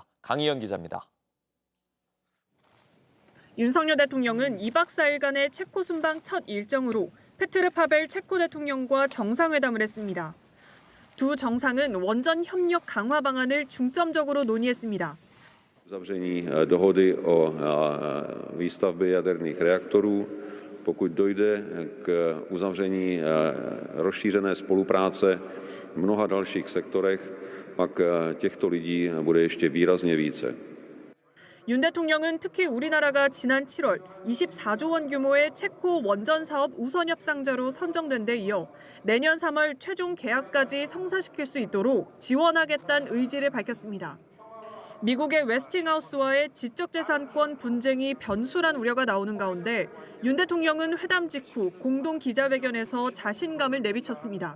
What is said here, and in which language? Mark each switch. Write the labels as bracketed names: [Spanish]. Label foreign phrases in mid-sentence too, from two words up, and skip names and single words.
[Korean] 강희연 기자입니다. 윤석열 대통령은 2박 4일간의 체코 순방 첫 일정으로 페트르 파벨 체코 대통령과 정상회담을 했습니다. 두 정상은 원전 협력 강화 방안을 중점적으로 논의했습니다. [Czech] Uzavření dohody o výstavbě jaderných reaktorů, pokud dojde k uzavření rozšířené spolupráce v mnoha dalších sektorech, pak těchto lidí bude ještě výrazně více. [Korean] 윤 대통령은 특히 우리나라가 지난 7월 24조 원 규모의 체코 원전 사업 우선 협상자로 선정된 데 이어 내년 3월 최종 계약까지 성사시킬 수 있도록 지원하겠다는 의지를 밝혔습니다. 미국의 웨스팅하우스와의 지적재산권 분쟁이 변수란 우려가 나오는 가운데 윤 대통령은 회담 직후 공동 기자회견에서 자신감을 내비쳤습니다.